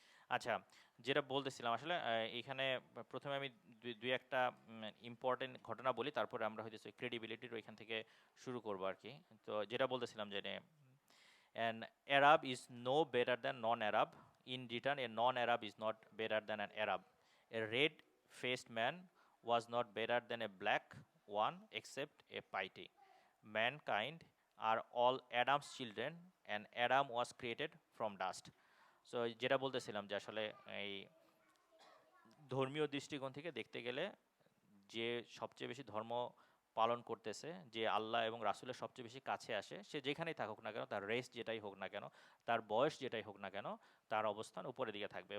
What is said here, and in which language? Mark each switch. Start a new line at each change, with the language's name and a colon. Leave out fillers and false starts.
Bangla: আচ্ছা, যেটা বলতেছিলাম আসলে এইখানে প্রথমে আমি দুই একটা ইম্পর্টেন্ট ঘটনা বলি, তারপরে আমরা হয়তো ক্রেডিবিলিটির ওইখান থেকে শুরু করবো আর কি। তো যেটা বলতেছিলাম যে
English: an Arab is no better than non-Arab. In return, a non-Arab is not better than an Arab. A red-faced man was not better than a black one except a piety. Mankind are all Adam's children and Adam was created from dust.
Bangla: So যেটা বলতেছিলাম যে আসলে এই ধর্মীয় দৃষ্টিকোণ থেকে দেখতে গেলে যে সবচেয়ে বেশি ধর্ম পালন করতেছে, যে আল্লাহ এবং রাসূলের সবচেয়ে বেশি কাছে আসে, সে যেখানেই থাকুক না কেন, তার রেস যেটাই হোক না কেন, তার বয়স যেটাই হোক না কেন, তার অবস্থান উপরের দিকে থাকবে।